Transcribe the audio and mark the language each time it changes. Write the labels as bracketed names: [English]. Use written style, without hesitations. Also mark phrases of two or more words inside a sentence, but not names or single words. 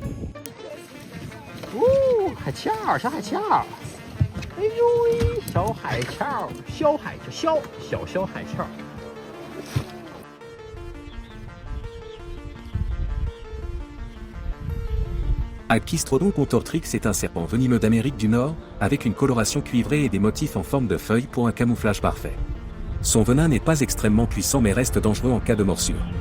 [Chinese] 海鞘，小海鞘。哎呦喂，小海鞘，小海鞘，小海鞘。 [French] Alkistrodon contortrix est un serpent venimeux d'Amérique du Nord, avec une coloration cuivrée et des motifs en forme de feuilles pour un camouflage parfait. Son venin n'est pas extrêmement puissant mais reste dangereux en cas de morsure.